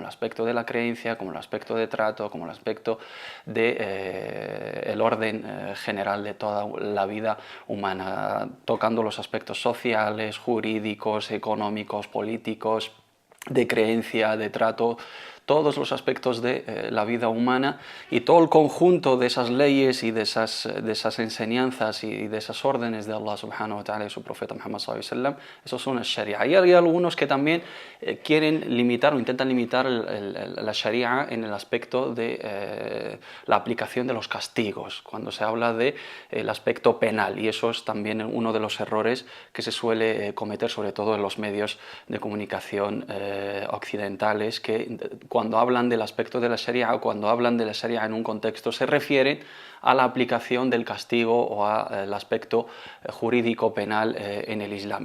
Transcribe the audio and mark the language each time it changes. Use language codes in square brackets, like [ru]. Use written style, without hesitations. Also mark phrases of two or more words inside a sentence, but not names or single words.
[es] el aspecto de la creencia, como en el aspecto de trato, como en el aspecto del orden general de toda la vida humana, tocando los aspectos sociales, jurídicos, económicos, políticos, de creencia, de trato, todos los aspectos de la vida humana, y todo el conjunto de esas leyes y de esas enseñanzas y de esas órdenes de Allah [ar] سبحانه وتعالى [es] y su profeta Muhammad [ar] صلى الله عليه وسلم. [es] Esos son el sharia. Y hay algunos que también quieren limitar o intentan limitar la sharia en el aspecto de la aplicación de los castigos, cuando se habla del aspecto penal, y eso es también uno de los errores que se suele cometer, sobre todo en los medios de comunicación occidentales, que cuando hablan del aspecto de la Sharia o cuando hablan de la Sharia en un contexto se refieren a la aplicación del castigo o al aspecto jurídico penal en el Islam.